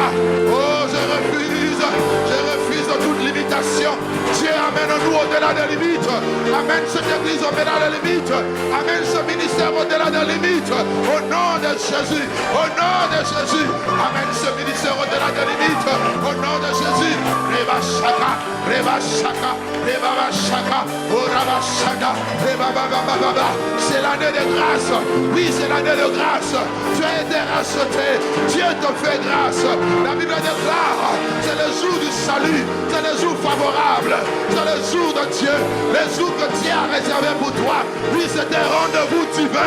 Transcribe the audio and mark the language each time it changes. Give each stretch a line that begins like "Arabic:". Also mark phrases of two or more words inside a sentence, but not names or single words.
French: Oh, je refuse toute limitation. Dieu, amène-nous au-delà des limites. Amène cette église au-delà des limites. Amène ce ministère au-delà des limites. Au nom de Jésus. Au nom de Jésus. Amène ce ministère au-delà des limites. Au nom de Jésus. Reba Shaka, Reba Shaka, Reba Shaka, Reba Shaka, Reba Baba. C'est l'année de grâce. Oui, c'est l'année de grâce. Tu as été racheté. Dieu te fait grâce. La Bible déclare, c'est le jour du salut. C'est le jour favorable. C'est le jour de Dieu. Le jour que Dieu a réservé pour toi. Oui, c'est un rendez-vous divin.